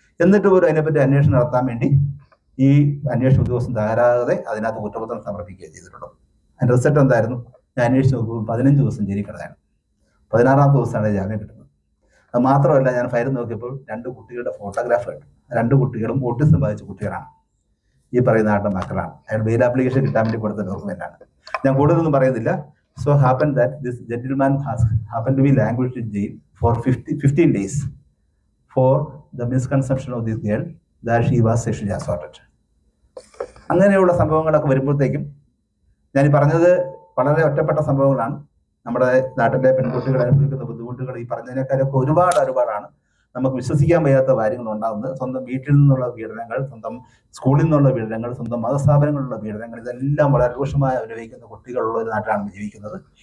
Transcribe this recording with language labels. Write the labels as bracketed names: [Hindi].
[Malayalam] എന്നിട്ട് പോലും അതിനെപ്പറ്റി അന്വേഷണം നടത്താൻ വേണ്ടി ഈ അന്വേഷണ ഉദ്യോഗസ്ഥൻ തയ്യാറാകാതെ അതിനകത്ത് കുറ്റപത്രം സമർപ്പിക്കുകയും ചെയ്തിട്ടുള്ളത്. അതിന്റെ റിസൾട്ട് എന്തായിരുന്നു? ഞാൻ അന്വേഷിച്ച് നോക്കുമ്പോൾ 15 ദിവസം ജയിലിൽ കിടന്നാണ്. 16ാമത്തെ ദിവസമാണ് ജാമ്യം കിട്ടുന്നത്. അത് മാത്രമല്ല, ഞാൻ ഫയൽ നോക്കിയപ്പോൾ 2 കുട്ടികളുടെ ഫോട്ടോഗ്രാഫ് കണ്ടു. 2 കുട്ടികളും ഓട്ടിസം ബാധിച്ച കുട്ടികളാണ്. ഈ പറയുന്ന ആളുടെ മക്കളാണ്. അയാൾ ബെയിൽ ആപ്ലിക്കേഷൻ കിട്ടാൻ വേണ്ടി കൊടുത്ത ഡോക്യുമെന്റാണ്. ഞാൻ കൂടുതലൊന്നും പറയുന്നില്ല. [English] So happened that this gentleman has happened to be languished in jail for 15 days for the misconception of this girl that she was sexually assaulted. [Malayalam] അങ്ങനെയുള്ള സംഭവങ്ങളൊക്കെ വരുമ്പോഴത്തേക്കും ഞാൻ പറഞ്ഞത് വളരെ ഒറ്റപ്പെട്ട സംഭവങ്ങളാണ്. നമ്മുടെ നാട്ടിലെ പെൺകുട്ടികൾ അനുഭവിക്കുന്ന ബുദ്ധിമുട്ടുകൾ ഈ പറഞ്ഞതിനേക്കാളൊക്കെ ഒരുപാടാണ്. നമുക്ക് വിശ്വസിക്കാൻ വയ്യാത്ത കാര്യങ്ങൾ ഉണ്ടാകുന്നത്. സ്വന്തം വീട്ടിൽ നിന്നുള്ള പീഡനങ്ങൾ, സ്വന്തം സ്കൂളിൽ നിന്നുള്ള പീഡനങ്ങൾ, സ്വന്തം മതസ്ഥാപനങ്ങളിലുള്ള പീഡനങ്ങൾ, ഇതെല്ലാം വളരെ രൂക്ഷമായി അനുഭവിക്കുന്ന കുട്ടികളുള്ള ഒരു നാട്ടിലാണ് ജീവിക്കുന്നത്.